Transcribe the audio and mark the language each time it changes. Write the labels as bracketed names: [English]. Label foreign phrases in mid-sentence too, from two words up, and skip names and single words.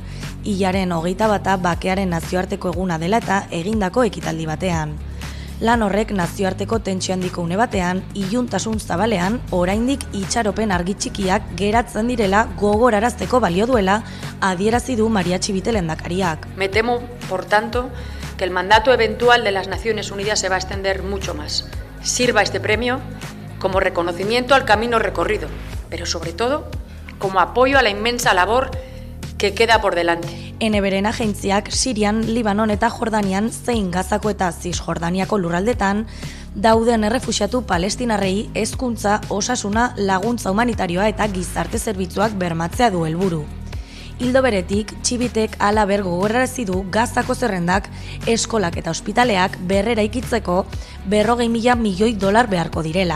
[Basque] Hilaren 21 bakearen nazioarteko eguna dela eta egindako ekitaldi batean. Lan horrek nazioarteko tentsio handiko une batean, iluntasun zabalean, oraindik itxaropen argi txikiak geratzen direla gogorarazteko balio duela adierazi du Maria Txibite lehendakariak. [Spanish] Me temo, por tanto, que el mandato eventual de las Naciones Unidas se va a extender mucho más. Sirva este premio como reconocimiento al camino recorrido, pero sobre todo como apoyo a la inmensa labor que queda por delante. [Basque] Eneberen agentziak Sirian, Libanon eta Jordanian zein Gazako eta Cisjordaniako lurraldetan dauden errefuxiatu palestinarrei hezkuntza, osasuna, laguntza humanitarioa eta gizarte zerbitzuak bermatzea du helburu. Ildo beretik, Txibitek halaber gogorarazi du Gazako zerrendak, eskolak eta ospitaleak berreraikitzeko 40.000 milioi dolar beharko direla.